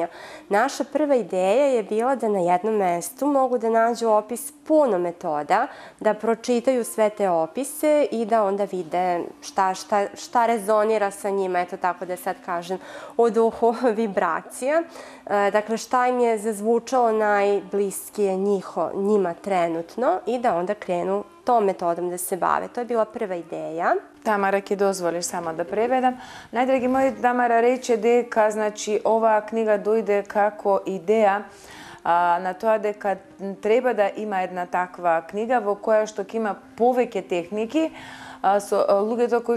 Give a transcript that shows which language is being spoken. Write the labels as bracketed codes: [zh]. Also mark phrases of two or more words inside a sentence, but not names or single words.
[sr] Naša prva ideja je bila da na jednom mestu mogu da nađu opis puno metoda, da pročitaju sve te opise i da onda vide šta rezonira sa njima, eto tako da sad kažem, u duhu vibracija. Dakle, šta im je zazvučalo najbliskije njima trenutno i da onda krenu tom metodom da se bave. To je bila prva ideja. [mk] Тамара, ќе дозволиш само да преведам. Најдраги мои, Тамара рече дека, значи, оваа книга дојде како идеја на тоа дека треба да има една таква книга во која што ќе има повеќе техники, со луѓето кои